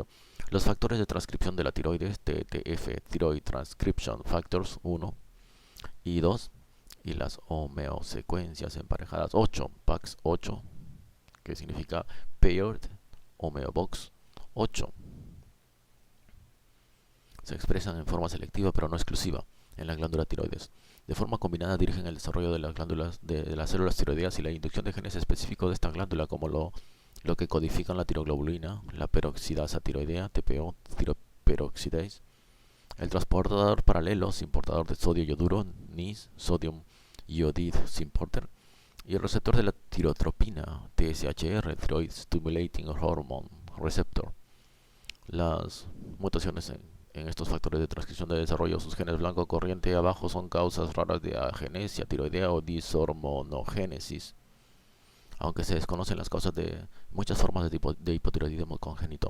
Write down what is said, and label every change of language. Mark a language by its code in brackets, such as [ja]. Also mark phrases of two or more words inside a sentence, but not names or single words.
[es] Los factores de transcripción de la tiroides, TTF, [en] Thyroid Transcription Factors [es] 1 y 2, y las homeosecuencias emparejadas 8, PAX8, que significa [en] Paired Homeobox [es] 8, se expresan en forma selectiva pero no exclusiva en la glándula tiroides. De forma combinada dirigen el desarrollo de las glándulas de las células tiroideas y la inducción de genes específicos de esta glándula, como lo que codifican la tiroglobulina, la peroxidasa tiroidea, TPO, tiroperoxidase, el transportador paralelo importador de sodio yoduro, NIS, [en] Sodium Iodide Importer, [es] y el receptor de la tirotropina, TSHR, [en] Thyroid Stimulating Hormone Receptor. [es] Las mutaciones en estos factores de transcripción de desarrollo, sus genes blanco corriente abajo, son causas raras de agenesia tiroidea o dishormonogénesis, aunque se desconocen las causas de muchas formas de hipotiroidismo congénito.